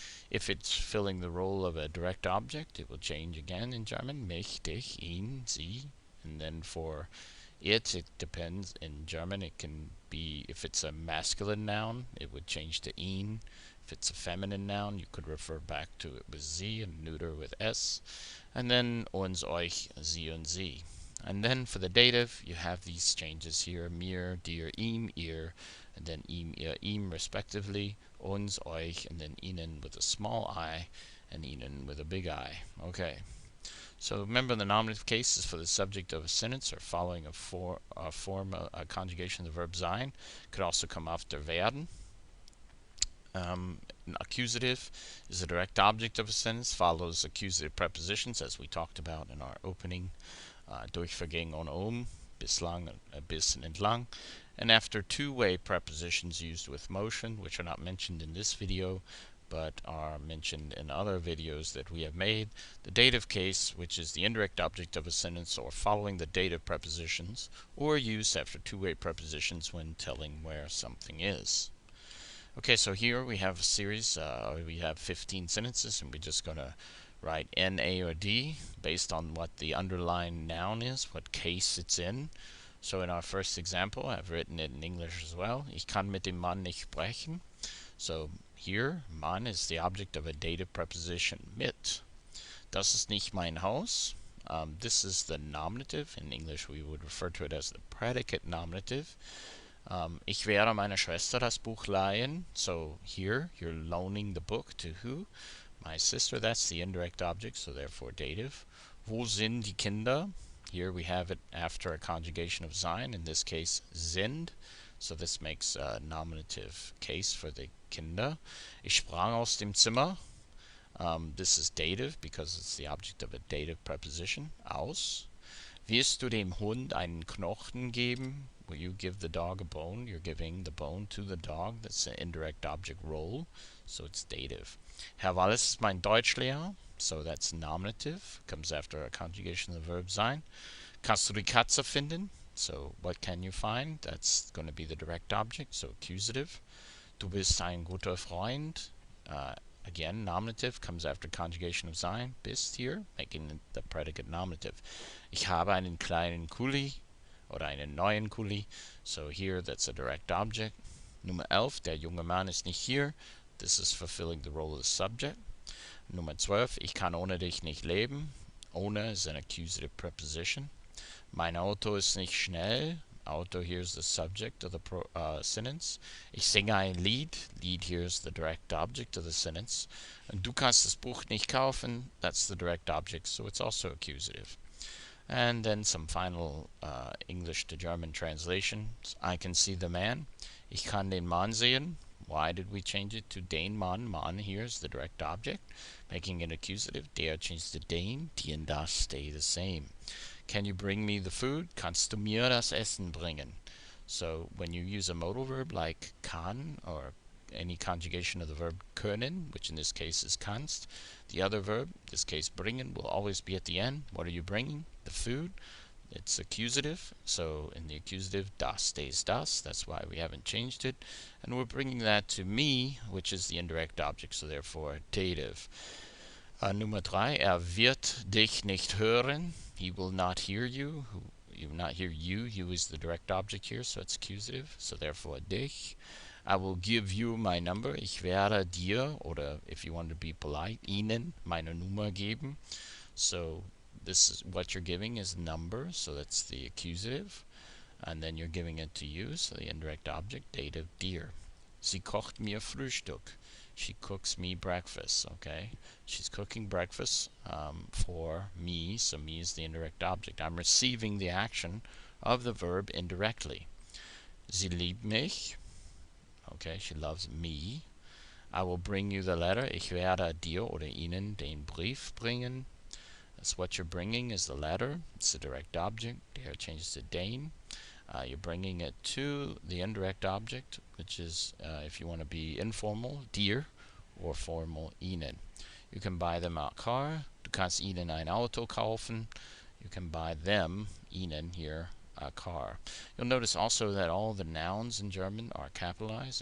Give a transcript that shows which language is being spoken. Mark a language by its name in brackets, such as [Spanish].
[English] If it's filling the role of a direct object, it will change again in German, mich, dich, ihn, sie. And then for it depends. In German, it can be, if it's a masculine noun, it would change to ihn. If it's a feminine noun, you could refer back to it with sie, and neuter with s. And then uns, euch, sie, und sie. And then for the dative, you have these changes here, mir, dir, ihm, ihr, and then ihm, ihr, ihm, respectively, uns, euch, and then ihnen with a small I, and ihnen with a big I. Okay. So remember, the nominative case is for the subject of a sentence or following a conjugation of the verb sein. Could also come after werden. An accusative is a direct object of a sentence, follows accusative prepositions, as we talked about in our opening [German] durchvergehen ohne bislang, bis und entlang. [English] And after two-way prepositions used with motion, which are not mentioned in this video, but are mentioned in other videos that we have made, the dative case, which is the indirect object of a sentence or following the dative prepositions, or used after two-way prepositions when telling where something is. Okay, so here we have a series, we have 15 sentences, and we're just going to write N, A, or D based on what the underlying noun is, what case it's in. So in our first example, I've written it in English as well. [German] Ich kann mit dem Mann nicht sprechen. [English] So here, Mann is the object of a dative preposition, mit. [German] Das ist nicht mein Haus. [English] This is the nominative. In English, we would refer to it as the predicate nominative. [German] Ich werde meiner Schwester das Buch leihen. [English] So here, you're loaning the book to who? My sister. That's the indirect object, so therefore dative. [German] Wo sind die Kinder? [English] Here we have it after a conjugation of sein, in this case sind. So this makes a nominative case for the Kinder. [German] Ich sprang aus dem Zimmer. [English] This is dative because it's the object of a dative preposition. [German] Aus. Wirst du dem Hund einen Knochen geben? [English] Will you give the dog a bone? You're giving the bone to the dog. That's an indirect object role, so it's dative. [German] Herr Wallis ist mein Deutschlehrer, [English] so that's nominative. Comes after a conjugation of the verb sein. [German] Kannst du die Katze finden? [English] So what can you find? That's going to be the direct object, so accusative. [German] Du bist ein guter Freund. [English] Again, nominative comes after conjugation of sein, bist here, making the predicate nominative. [German] Ich habe einen kleinen Kuli oder einen neuen Kuli. [English] So here, that's a direct object. [German] Nummer 11, der junge Mann ist nicht hier. [English] This is fulfilling the role of the subject. [German] Nummer 12, ich kann ohne dich nicht leben. [English] Ohne is an accusative preposition. [German] Mein Auto ist nicht schnell. [English] Auto here is the subject of the sentence. [German] Ich singe ein Lied. [English] Lied here is the direct object of the sentence. [German] And du kannst das Buch nicht kaufen. [English] That's the direct object, so it's also accusative. And then some final English to German translations. I can see the man. [German] Ich kann den Mann sehen. [English] Why did we change it to den Mann? Mann here is the direct object, making it accusative. Der changed to den. Die and das stay the same. Can you bring me the food? [German] Kannst du mir das Essen bringen? [English] So when you use a modal verb like kann or any conjugation of the verb können, which in this case is kannst, the other verb, in this case bringen, will always be at the end. What are you bringing? The food. It's accusative, so in the accusative, das stays das. That's why we haven't changed it. And we're bringing that to me, which is the indirect object, so therefore dative. [German] Nummer 3, wird dich nicht hören. [English] He will not hear you. He will not hear you. You is the direct object here, so it's accusative, so therefore dich. I will give you my number. [German] Ich werde dir, oder [English] if you want to be polite, [German] Ihnen meine Nummer geben. [English] So this is what you're giving is number, so that's the accusative. And then you're giving it to you, so the indirect object, dative, dir. [German] Sie kocht mir Frühstück. [English] She cooks me breakfast, okay? She's cooking breakfast for me, so me is the indirect object. I'm receiving the action of the verb indirectly. [German] Sie liebt mich. [English] Okay, she loves me. I will bring you the letter. [German] Ich werde dir oder Ihnen den Brief bringen. [English] That's what you're bringing is the letter. It's the direct object. There changes to den. You're bringing it to the indirect object, which is, if you want to be informal, dir, or formal, Ihnen. You can buy them a car. [German] Du kannst Ihnen ein Auto kaufen. [English] You can buy them, Ihnen, here, a car. You'll notice also that all the nouns in German are capitalized.